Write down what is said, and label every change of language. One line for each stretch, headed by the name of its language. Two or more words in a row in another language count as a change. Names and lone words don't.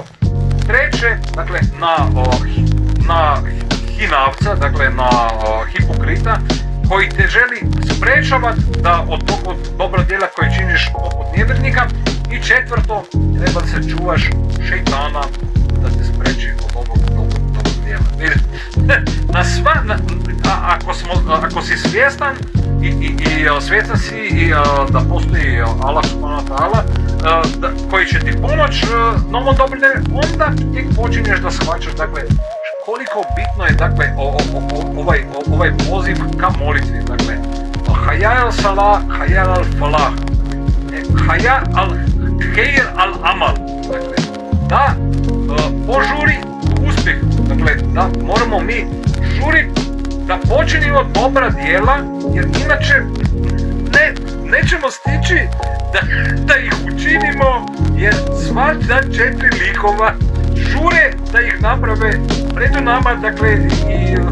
Bosnian: Treće, dakle, na hinavca, dakle, na hipokrita koji te želi sprečavati da od tog dobro djela koje činiš poput nevjernika. I četvrto, treba se čuvaš šejtana da te spreči od ovog dobrog djela. Ako si svjestan i svjestan si da postoji Allah
Arabic: سبحانه وتعالى
Bosnian: koji će ti pomoći na ovom dobrom djelu, onda tek počinješ da shvaćaš, dakle, koliko bitno je, dakle, ovaj poziv ka molitvi, dakle,
Arabic: حيّ الصلاة، حيّ الفلاح، حيّ الخير العمل,
Bosnian: dakle, da požuri uspjeh, dakle, da moramo mi žuriti da počinimo dobra djela, jer inače nećemo stići da ih učinimo, jer sva ta 4 likova žure da ih naprave pred nama, dakle, i